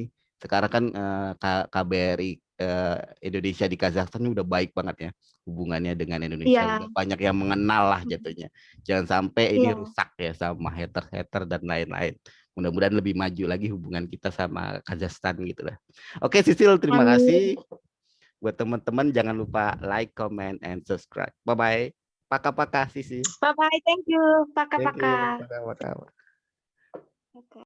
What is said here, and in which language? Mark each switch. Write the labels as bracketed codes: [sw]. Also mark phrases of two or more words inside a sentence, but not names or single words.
[id] Sekarang kan KBRI Indonesia di Kazakhstan udah baik banget ya hubungannya dengan Indonesia. Udah banyak yang mengenal lah jatuhnya. Jangan sampai ini rusak ya sama hater-hater dan lain-lain. Mudah-mudahan lebih maju lagi hubungan kita sama Kazakhstan gitu lah. Oke Sisil, terima kasih. Buat teman-teman jangan lupa [en] like, comment, and subscribe. Bye-bye. [ru] Пока-пока Sisi. [en] Bye-bye, thank you. [ru] Пока-пока. Пока-пока.